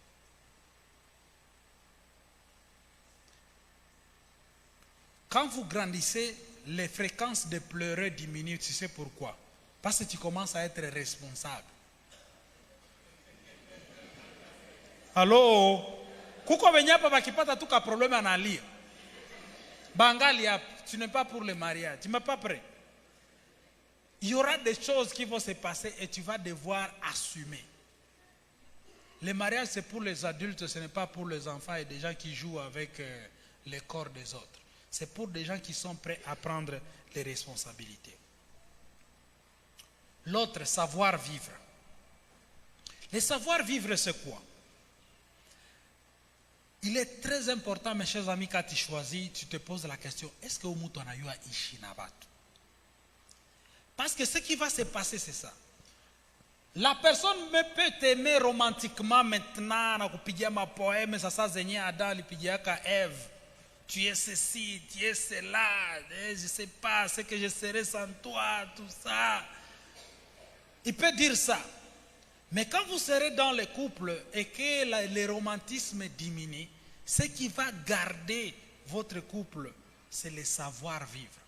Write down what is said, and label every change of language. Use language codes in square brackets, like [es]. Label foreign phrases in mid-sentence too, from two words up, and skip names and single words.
[fr] Quand vous grandissez, les fréquences de pleurer diminuent. Tu sais pourquoi? Parce que tu commences à être responsable. Allô? [sw] Kuko venyapa bakipata tuka problème analia. [fr] Bangali, tu n'es pas pour le mariage. Tu n'es pas prêt. Il y aura des choses qui vont se passer et tu vas devoir assumer. Le mariage, c'est pour les adultes, ce n'est pas pour les enfants et des gens qui jouent avec les corps des autres. C'est pour des gens qui sont prêts à prendre les responsabilités. L'autre, savoir-vivre. Le savoir-vivre, c'est quoi? Il est très important, mes chers amis, quand tu choisis, tu te poses la question, est-ce que [sw] Umutu anayua ishi na batu? [fr] Parce que ce qui va se passer, c'est ça. La personne peut t'aimer romantiquement maintenant, [sw] na kupigia ma poème, ça zenye Adam lipigia ka Ève. [fr] Tu es ceci, tu es cela, je ne sais pas ce que je serais sans toi, tout ça. Il peut dire ça. Mais quand vous serez dans le couple et que le romantisme diminue, ce qui va garder votre couple, c'est le savoir-vivre.